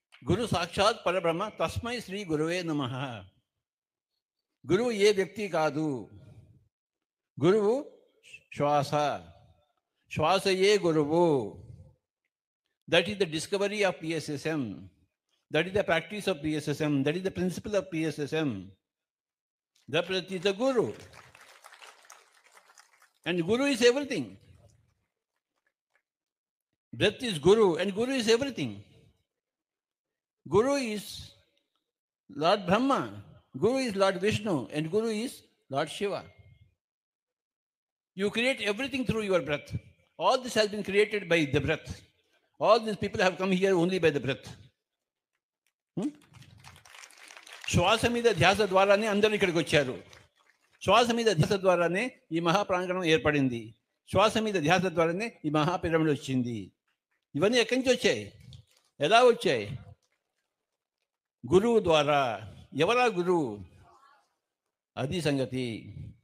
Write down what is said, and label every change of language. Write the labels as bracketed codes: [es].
[sa] గురు సాక్షాత్ పరబ్రహ్మ తస్మై శ్రీ గురువే నమః. [te] గురువు ఏ వ్యక్తి కాదు. గురువు శ్వాస. శ్వాసయే గురువు. [en] That is the discovery of PSSM. That is the practice of PSSM. That is the principle of PSSM. The breath is the Guru. And Guru is everything. Breath is Guru and Guru is everything. Guru is Lord Brahma. Guru is Lord Vishnu. And Guru is Lord Shiva. You create everything through your breath. All this has been created by the breath. All these people have come here only by the breath. [te] శ్వాస మీద ధ్యాస ద్వారానే అందరూ ఇక్కడికి వచ్చారు. శ్వాస మీద ధ్యాస ద్వారానే ఈ మహాప్రాంగణం ఏర్పడింది. శ్వాస మీద ధ్యాస ద్వారానే ఈ మహాపిరమిడ్ వచ్చింది. ఇవన్నీ ఎక్కడి నుంచి వచ్చాయి? ఎలా వచ్చాయి? గురువు ద్వారా. ఎవరా గురువు? అది సంగతి.